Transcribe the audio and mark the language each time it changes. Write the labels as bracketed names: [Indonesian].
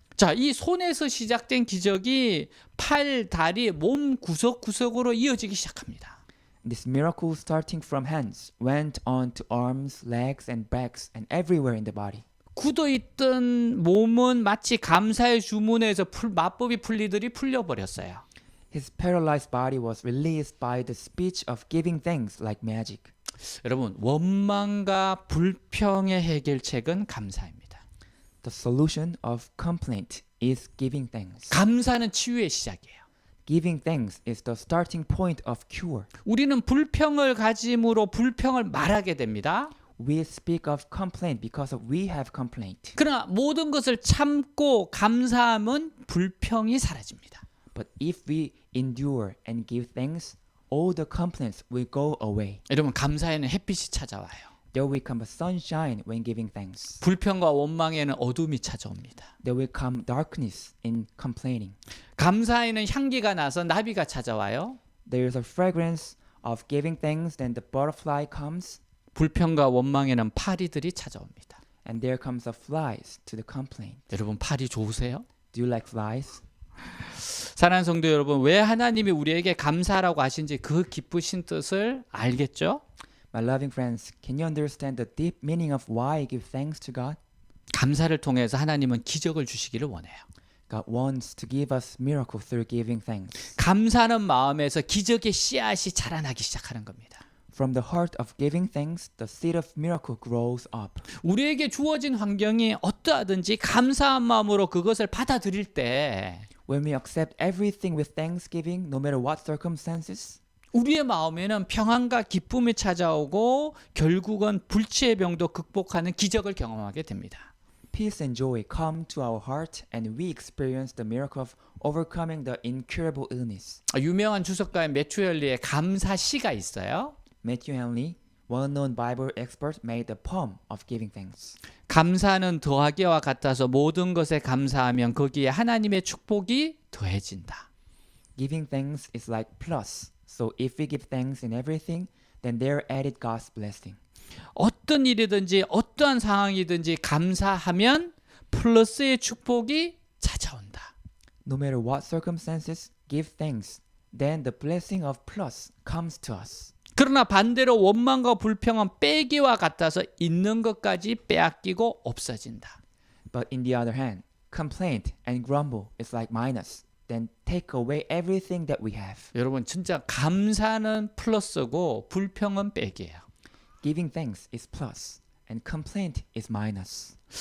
[Korean] 자, 이 손에서 시작된 기적이 팔, 다리, 몸 구석구석으로 이어지기 시작합니다. [English] This miracle starting from hands went on to arms, legs and backs and everywhere in the body. [Korean] 굳어있던 몸은 마치 감사의 주문에서 마법이 풀리더니 풀려버렸어요. [English] His paralyzed body was released by the speech of giving thanks like magic. [Korean] 여러분, 원망과 불평의 해결책은 감사입니다. [English] The solution of complaint is giving thanks. [Korean] 감사는 치유의 시작이에요. [English] Giving thanks is the starting point of cure. [Korean] 우리는 불평을 가짐으로 불평을 말하게 됩니다. [English] We speak of complaint because we have complaint. [Korean] 그러나 모든 것을 참고 감사하면 불평이 사라집니다. [English] But if we endure and give thanks, all the complaints will go away. [Korean] 여러분, 감사에는 햇빛이 찾아와요. [English] There will come a sunshine when giving thanks. [Korean] 불평과 원망에는 어둠이 찾아옵니다. [English] There will come darkness in complaining. [Korean] 감사에는 향기가 나서 나비가 찾아와요. [English] There is a fragrance of giving thanks, then the butterfly comes, [Korean] 불평과 원망에는 파리들이 찾아옵니다. [English] and there comes a flies to the complaint. [Korean] 여러분, 파리 좋으세요? [English] Do you like flies? [Korean] 사랑하는 성도 여러분, 왜 하나님이 우리에게 감사하라고 하신지 그 기쁘신 뜻을 알겠죠? [English] My loving friends, can you understand the deep meaning of why I give thanks to God? [Korean] 감사를 통해서 하나님은 기적을 주시기를 원해요. [English] God wants to give us miracle through giving thanks. [Korean] 감사하는 마음에서 기적의 씨앗이 자라나기 시작하는 겁니다. [English] From the heart of giving thanks, the seed of miracle grows up. [Korean] 우리에게 주어진 환경이 어떠하든지 감사한 마음으로 그것을 받아들일 때 [English] When we accept everything with thanksgiving, no matter what circumstances, [Korean] 우리의 마음에는 평안과 기쁨이 찾아오고 결국은 불치의 병도 극복하는 기적을 경험하게 됩니다. [English] peace and joy come to our heart and we experience the miracle of overcoming the incurable illness. [Korean] 유명한 주석가인 매튜 헨리의 감사시가 있어요. [English] Matthew Henry, well-known Bible expert, made a poem of giving thanks. [Korean] 감사는 더하기와 같아서 모든 것에 감사하면 거기에 하나님의 축복이 더해진다. [English] Giving thanks is like plus. So if we give thanks in everything, then there added God's blessing. [Korean] 어떤 일이든지 어떠한 상황이든지 감사하면 플러스의 축복이 찾아온다. [English] No matter what circumstances, give thanks. Then the blessing of plus comes to us. [Korean] 그러나 반대로 원망과 불평은 빼기와 같아서 있는 것까지 빼앗기고 없어진다. [English] But in the other hand, complaint and grumble is like minus. Then take away everything that we have. [Korean] 여러분, 진짜 감사는 플러스고 불평은 빼기예요. [English] Giving thanks is plus and complaint is minus.